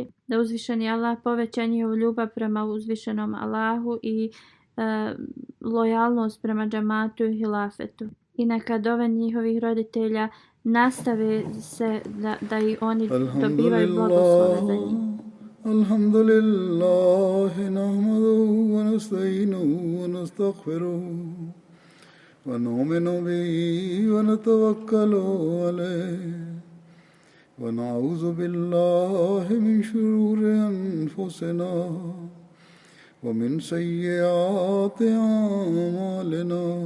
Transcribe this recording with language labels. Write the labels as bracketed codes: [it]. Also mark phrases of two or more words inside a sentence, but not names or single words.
[bs] Da uzvišeni Allah poveća njihovu ljubav prema uzvišenom Allahu i lojalnost prema džamatu i hilafetu. I neka dove njihovih roditelja nastave se da i oni dobivaju blagoslove za njih. [ar] الحمد لله نحمده ونستعينه ونستغفره ونؤمن به ونتوكل عليه ونعوذ بالله من شرور أنفسنا ومن سيئات أعمالنا.